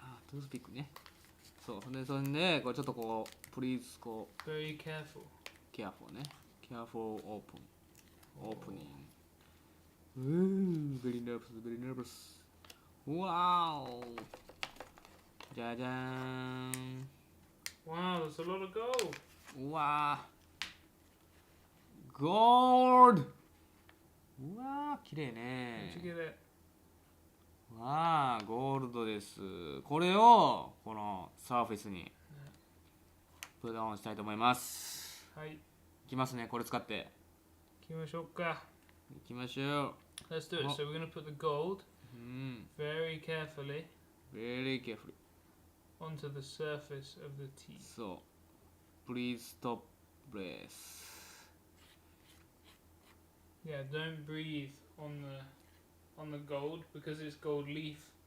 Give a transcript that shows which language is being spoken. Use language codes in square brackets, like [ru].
[ja] トゥースピックねそうそれでこれちょっとこうプリーズこう [en] Very careful. careful ね careful open opening very nervous [ja] わーおじゃじゃーん [en] Wow, there's a lot of gold. [ja] うわーゴールドうわー綺麗ね [en] Did you get it? [ja] わあゴールドですこれをこのサーフェスにプレオンしたいと思いますはいいきますねこれ使って行きましょうかいきましょ [en] Let's do it. So we're going to put the gold う very carefully very carefully onto the surface of the tea. [ja] そう [en] please stop breath Yeah, don't breathe on the gold because it's gold leaf.